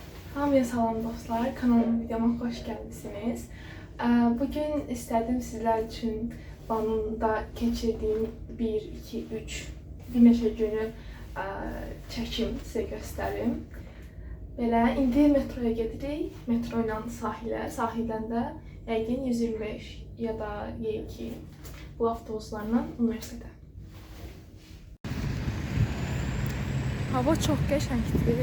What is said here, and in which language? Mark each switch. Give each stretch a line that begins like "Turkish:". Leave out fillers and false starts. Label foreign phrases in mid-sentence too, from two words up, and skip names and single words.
Azerbaijani: Hamıya salam dostlar, kanalıma videoma
Turkish: hoş geldiniz. Bugün istedim sizler için Van'da geçirdiğim 1, 2, 3
Azerbaijani: bir neçə günü çəkim sizə göstərim. Belə, indi metroya gedirik, metro ilə sahilə, sahildən də yəqin 125 ya da Y2 bu avtobuslarla universitetə. Hava çox qəşəngdir.